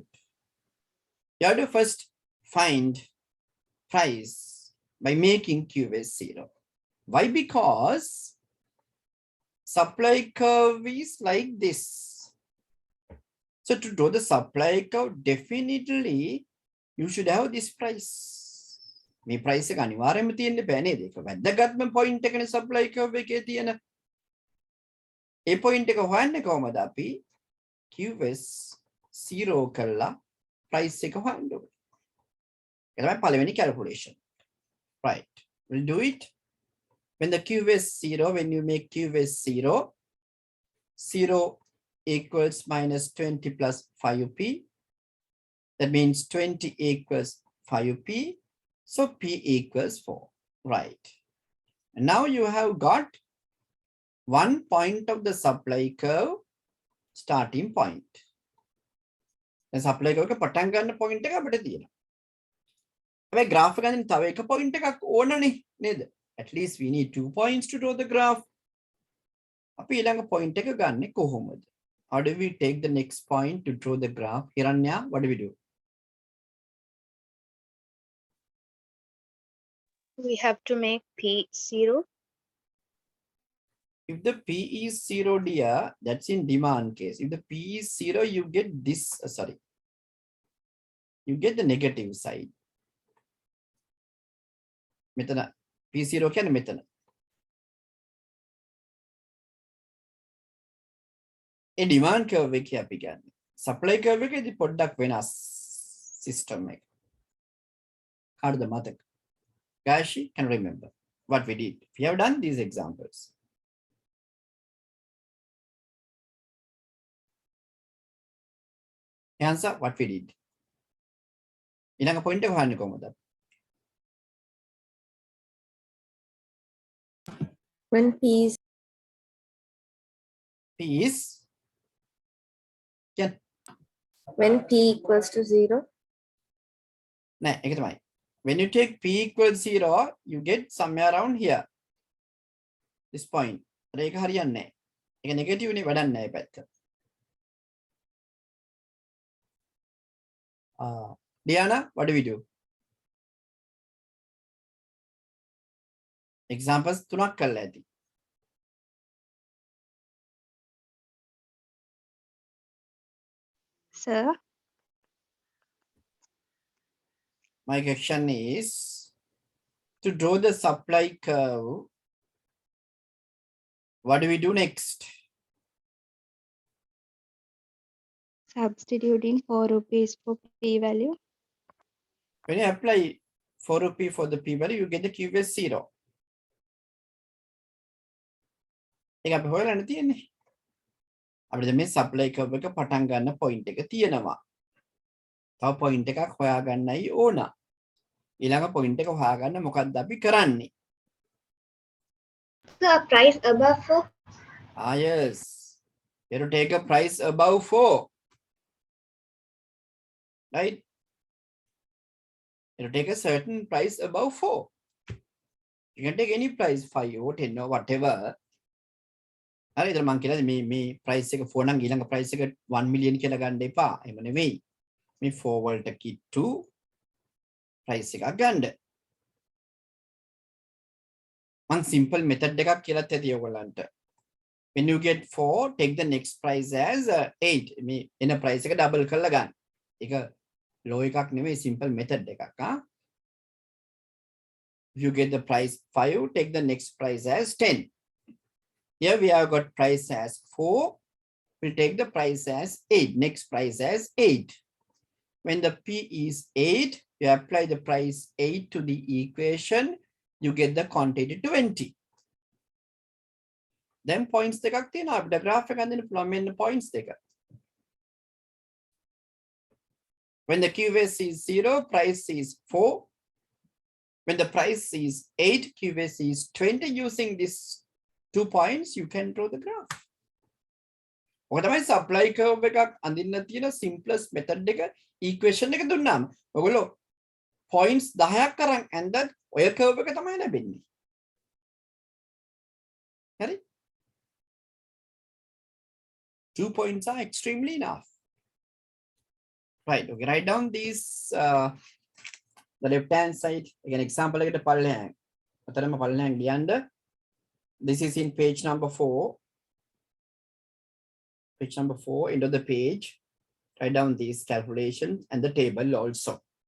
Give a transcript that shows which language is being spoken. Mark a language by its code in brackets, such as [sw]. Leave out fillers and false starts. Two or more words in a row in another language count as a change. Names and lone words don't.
[en] You have to first find price by making Q as 0. Why? Because supply curve is like this. So to draw the supply curve, definitely you should have this price. [si] මේ price එක අනිවාර්යයෙන්ම තියෙන්න බෑ නේද? ඒක වැදගත්ම point එකනේ [en] supply curve [si] එකේ තියෙන. ඒ point එක හොයන්නේ කොහමද අපි? QS 0 කරලා price එක හොයන්න ඕනේ. ඒක තමයි පළවෙනි calculation. [en] Right. We'll do it. When the Q is 0, when you make Q is 0, 0 equals minus 20 plus 5p. That means 20 equals 5p. So p equals 4. Right. And now you have got one point of the supply curve starting point. The supply curve [si] පටන් ගන්න point එක අපිට තියෙනවා. හැබැයි graph එකකින් තව එක point එකක් ඕනනේ නේද? [en] At least we need 2 points to draw the graph. [si] අපි ඊළඟ point එක ගන්නෙ කොහොමද? [en] How do we take the next point to draw the graph? Hiranya, what do we do? We have to make P 0. If the P is 0, dear, that's in demand case. If the P is 0, you get this, you get the negative side. [si] මෙතන P0 කියන්නේ මෙතන. ඒ [en] demand curve [si] එකේ අපි ගන්න. [en] Supply curve [si] එකේදී පොඩ්ඩක් වෙනස්. [en] system. How the mother? Gashi can remember what we did. We have done these examples. Answer what we did. [si] ඊළඟ point එක හොයන්නේ කොහොමද? [en] When P is when P equals to 0. [si] නෑ ඒක තමයි. [en] When you take P equals 0, you get somewhere around here. This point. [si] ඒක හරියන්නේ නෑ. ඒක negative නේ වැඩක් නෑ පැත්ත. [en] Diana, what do we do? [si] Examples තුනක් කරලා ඇති. [en] Sir, My question is to draw the supply curve. What do we do next? substituting 4 rupees for p value. When you apply 4 rupee for the p value, you get the Q as 0. [si] ඒක අපි හොයලා තියෙන්නේ. අපිට මේ [en] supply curve [si] එක පටන් ගන්න point එක තියෙනවා. තව point එකක් හොයාගන්නයි ඕන. ඊළඟ point එක හොයාගන්න මොකක්ද අපි කරන්නේ? [en] The price above 4. Yes. You have to take a price above 4. Right? You have to take a certain price above 4. You can take any price, 5 or 10 or whatever. [si] හරි ඉතින් මං කියලා මේ price එක 4 නම් ඊළඟ price එක 1 million කියලා ගන්න එපා. එහෙම නෙවෙයි. මේ 4 වලට කිට්ටු price එකක් ගන්න. මං [en] simple method [si] එකක් කියලාත් ඇති ඔයගොල්ලන්ට. [en] When you get 4, take the next price as 8. [si] මේ එන price එක double කරලා ගන්න. ඒක law එකක් නෙවෙයි [en] simple method [si] එකක්. [en] If you get the price 5, take the next price as 10. Here we have got price as 4. We'll take the price as 8. Next price as 8. When the P is 8, you apply the price 8 to the equation. You get the quantity 20. Then points [si] දෙකක් තියෙනවා. අපිට graph එක අඳින්න පුළුවන් මෙන්න points දෙක. [en] When the QS is 0, price is 4. When the price is 8, QS is 20. Using these 2 points, you can draw the graph. [si] ඔක තමයි [en] supply curve [si] එකක් අඳින්න තියෙන [en] simplest method [si] එක equation එක දුන්නාම ඔයගොල්ලෝ points 10ක් අරන් ඇන්දත් ඔය curve එක තමයි ලැබෙන්නේ. හරි? [en] 2 points are extremely enough. Right, okay, write down these the left hand side. [si] Again, example එකට පල්ලෙහාන්. අතරම පල්ලෙහාන් ලියන්න. [en] This is in page number 4. Page number 4, end of the page. Write down these calculations and the table also.